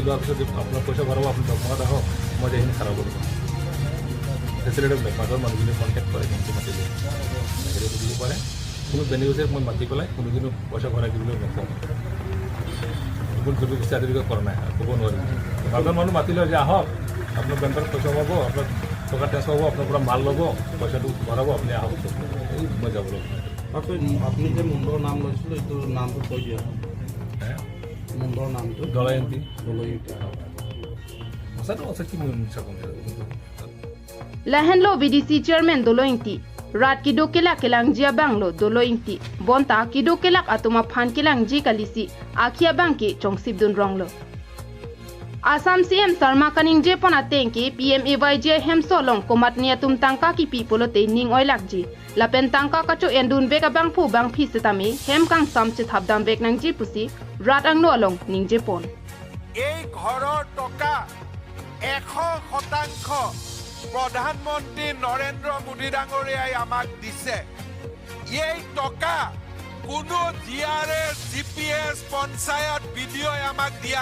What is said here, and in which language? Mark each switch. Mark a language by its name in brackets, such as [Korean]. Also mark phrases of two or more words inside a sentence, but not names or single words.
[Assamese] লোৱাৰ পিছত আপোনাৰ পইচা ভৰাব আপুনি দৰমহাত আহক মই এইখিনি খাৰাপ কৰিম ফেচিলিটাৰ মাজৰ মানুহখিনি কণ্টেক্ট কৰে কিন্তু মাতি লয় সেইটো দিব পাৰে কোনো বেনিফিচিয়াৰীক মই মাতি পেলাই কোনোদিনো পইচা ভৰাই দিবলৈ নকওঁ এইবোৰ যদি চাৰ্টিফিকেট কৰা নাই ক'ব নোৱাৰিম মাজৰ মানুহ মাতি লয় যে আহক আপোনাৰ বেংকত পইচা পাব আপোনাৰ টকা ট্ৰান্সফাৰ হ'ব আপোনাৰ পৰা মাল ল'ব পইচাটো ভৰাব আপুনি আহক এই মই যাব লাগিব আপুনি যে মুণ্ডৰ নাম লৈছিলে এইটো নামটো কৈ দিয়া মুণ্ডৰ নামটো দলাই এংটি দলৈ সঁচাটো আছে কি মই মিছা ক'ম [Karbi] lahenlo [English] VDC chairman [Karbi] Doloi rat kido kelak kelang jia banglo Doloi bonta kido kelak atuma phan kelang ji kalisi akhia bangke chongsip dun ronglo Assam CM Sarma kaning je pona tengki PMAYG hemso long komat nia tum tangka ki pipolote ning oilakji lapen tangka kacho endun bega bangphu bangphi setami hem kang samche thabdam bek nang ji pusi rat angno along ning je pon [Assamese] এই ঘৰৰ টকা 100% প্ৰধানমন্ত্ৰী নৰেন্দ্ৰ মোদী ডাঙৰীয়াই আমাক দিছে এই টকা কোনো জিআৰএছ জিপিএছ পঞ্চায়ত বিডিঅ'ই আমাক দিয়া